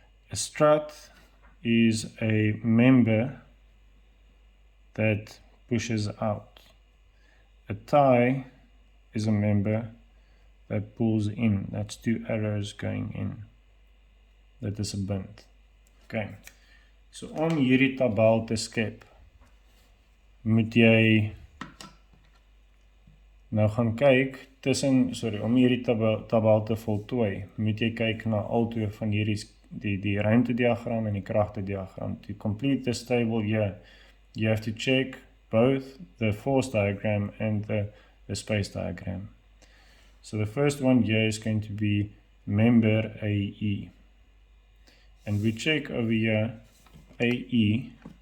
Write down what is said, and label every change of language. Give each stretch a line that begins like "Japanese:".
English: A strut is a member that pushes out. A tie is a member that pulls in. That's two arrows going in. That is a band. Okay.
Afrikaans: So om hierdie tabel te skep, moet jy nou gaan kyk om hierdie tabel te voltooi, moet jy kyk na albei van hierdie die ruimtediagram en die kragtediagram.
English: To complete this table here, you have to check both the force diagram and the space diagram. So the first one here is going to be member AE. And we check over here AE.